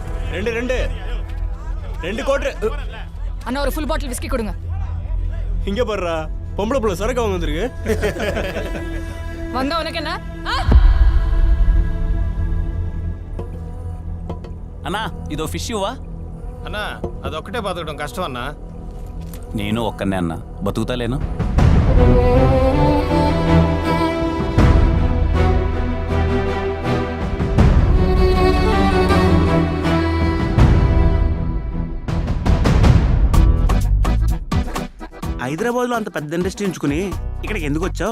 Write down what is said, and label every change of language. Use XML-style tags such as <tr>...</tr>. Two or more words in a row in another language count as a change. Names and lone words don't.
<ta>ரெண்டு கோட்ரு அண்ணா ஒரு ஃபுல் பாட்டில் விஸ்கி கொடுங்க. இங்க பாருடா, பொம்பளை புள்ள சரக்கு அவங்க வந்திருக்கு. வந்தா உனக்கு என்ன?</ta> <te>అన్నా ఇదో ఫిష్ ఇవ్వా అన్నా అదొక్కటే బతకడం కష్టం అన్నా. నేను ఒక్కనే అన్నా బతుకుతాలేను. హైదరాబాద్ లో అంత పెద్ద ఇండస్ట్రీ ఉంచుకుని ఇక్కడికి ఎందుకు వచ్చావు?</te>